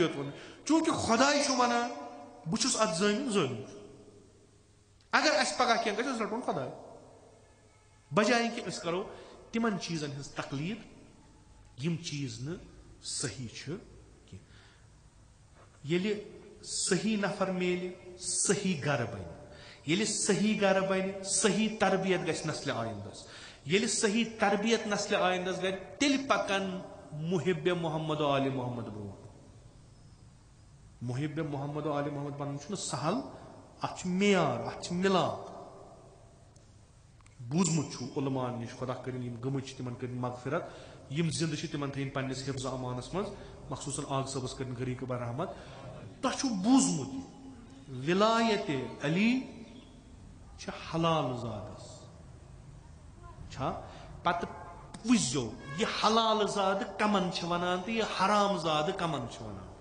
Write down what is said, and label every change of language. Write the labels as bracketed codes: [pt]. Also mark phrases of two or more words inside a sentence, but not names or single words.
[ks] یوت ونُن چوٗنکہِ خۄداے چھُ ونان بہٕ چھُس اتھ زٲمِن زٲمِن اگر اسہِ پگاہ کینٛہہ گژھِ أسۍ رٹون خۄداے بجایہِ کہِ أسۍ کرو تِمن چیٖزن ہٕنٛز تقلیٖد یم چیٖز نہٕ صحیح چھِ کینٛہہ ییٚلہِ صحیح نفر میلہِ صحیح گرٕ بنہِ ییٚلہِ صحیح گرٕ بنہِ صحیح تربیت گژھِ نسلہِ آیندس ییٚلہِ صحیح تربیت نسلہِ آیندس گژھِ تیٚلہِ پکن محب محمد و آلِ محمد برونٛٹھ محب محمد و آلِ محمد بنُن چھُنہٕ سہل اتھ چھُ معیار اتھ چھِ مِلاپ بوٗزمُت چھُ علمان نِش خۄدا کٔرِنۍ یِم گٔمٕتۍ چھِ تِمن کٔرِنۍ مغفرت یم زندٕ چھِ تِمن تھٲیِن پننِس حفظ امانس منٛز مخصوٗصن آغ صٲبس کٔرِنۍ غریٖق برحمت تۄہہِ چھُو بوٗزمُت ولایت علی چھِ حلال زادس چھا پتہٕ وٕچھزیو یہِ حلال زادٕ کمن چھِ ونان تہٕ یہِ حرام زادٕ کمن چھِ ونان